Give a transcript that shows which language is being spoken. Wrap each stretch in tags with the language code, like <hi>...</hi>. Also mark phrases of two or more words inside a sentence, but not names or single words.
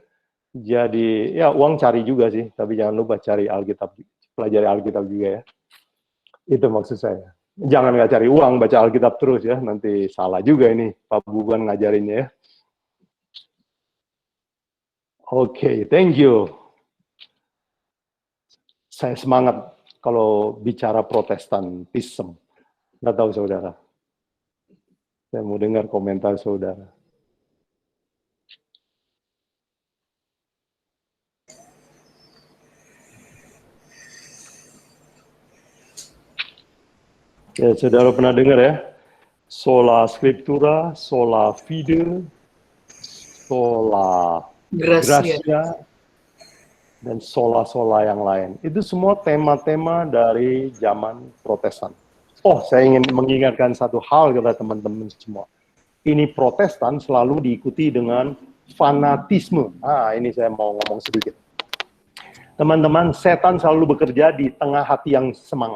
<id>Jadi ya uang cari juga sih, tapi jangan lupa cari Alkitab, pelajari Alkitab juga ya. Itu maksud saya. Jangan nggak cari uang, baca Alkitab terus ya, nanti salah juga ini Pak Buban ngajarinnya ya. Oke,</id> <en>thank you.</en> <id>Saya semangat kalau bicara Protestantisme. Nggak tahu saudara. Saya mau dengar komentar saudara. Ya, saudara pernah dengar ya?</id> <la>Sola Scriptura, Sola Fide, Sola Gracia,</la> <id>dan sola-sola yang lain. Itu semua tema-tema dari zaman Protestan. Oh, saya ingin mengingatkan satu hal kepada teman-teman semua. Ini Protestan selalu diikuti dengan fanatisme. Ini saya mau ngomong sedikit. Teman-teman, setan selalu bekerja di tengah hati yang semangat.</id>